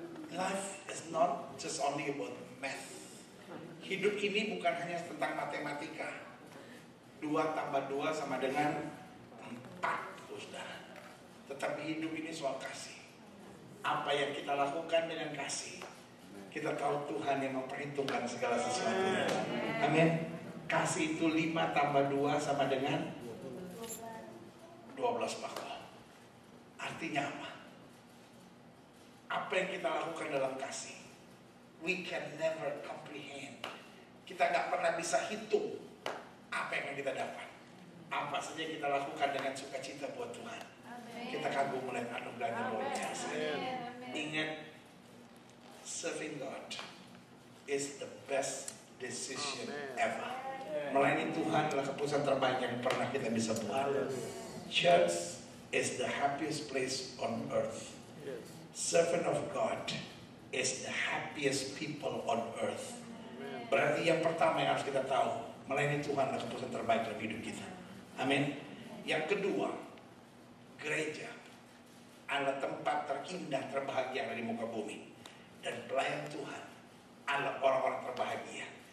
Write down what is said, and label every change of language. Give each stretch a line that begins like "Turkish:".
English: Life is not just only about math.
Indonesian: Hidup ini bukan hanya tentang matematika. 2 tambah 2 sama dengan 4, saudara. Tetapi hidup ini soal kasih. Apa yang kita lakukan dengan kasih, kita tahu Tuhan yang memperhitungkan segala sesuatu. Amin. Kasih itu 5 tambah 2 sama dengan 12 bakal. Artinya apa? Apa yang kita lakukan dalam kasih,
English: we can never comprehend.
Indonesian: Kita nggak pernah bisa hitung apa yang kita dapat. Apa saja kita lakukan dengan sukacita buat Tuhan. Amen. Kita kagum melihat anugerahnya luar biasa. Ingat,
English: serving God is the best decision ever.
Indonesian: Melayani Tuhan adalah keputusan terbaik yang pernah kita bisa buat.
English: Church is the happiest place on earth. Servant of God is the happiest people on earth.
Indonesian: Berarti yang pertama yang harus kita tahu, melayani Tuhan adalah keputusan terbaik dalam hidup kita. Amin. Yang kedua, gereja adalah tempat terindah, terbahagia di muka bumi. Dan pelayan Tuhan adalah orang-orang terbahagia.